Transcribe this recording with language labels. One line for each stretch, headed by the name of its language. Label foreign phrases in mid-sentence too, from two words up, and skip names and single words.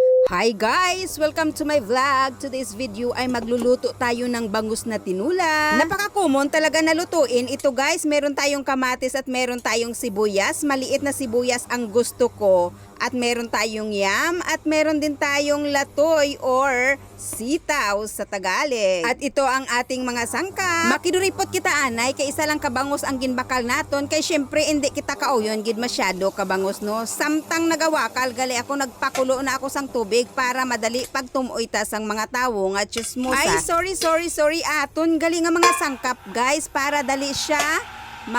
English: Hi guys! Welcome to my vlog. Today's video
Filipino: ay magluluto tayo ng bangus na tinula. Napaka-common talaga na lutuin. Ito guys, meron tayong kamatis at meron tayong sibuyas. Maliit na sibuyas ang gusto ko. At meron tayong yam at meron din tayong latoy or sitaw sa Tagalog. At ito ang ating mga sangkap.
Hiligaynon: Makiduripot kita anay, kay isa lang kabangus ang ginbakal naton. Kay syempre hindi kita kauyon gid masyado kabangus no. Samtang nagawakal gali ako nagpakulo na ako sang tubig para madali pag tumuoy ta sang mga tawo nga chismosa. Ay sorry aton gali nga mga sangkap guys para dali siya maglambot.